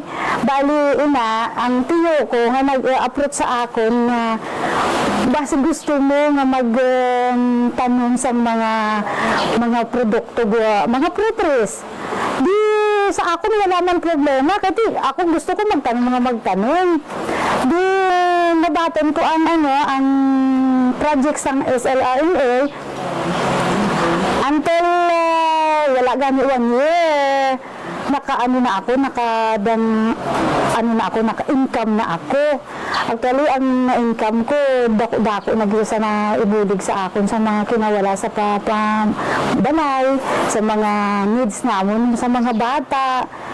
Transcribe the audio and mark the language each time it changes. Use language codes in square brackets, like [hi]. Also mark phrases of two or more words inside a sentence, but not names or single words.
[hil] Bali, ang tiyo ko nga nag-approach sa akin na basta gusto mo nga magtanong sa mga produkto, mga fruit-trees. Di sa akin wala man problema kasi ako gusto ko magtanong. Di nabaton ko ang project sang SLRMA until wala gani 1 year. Naka-income na ako. Actually, ang income ko, dako nag-isa na ibulig sa akin sa mga kinawala sa balay, sa mga needs namon, sa mga bata.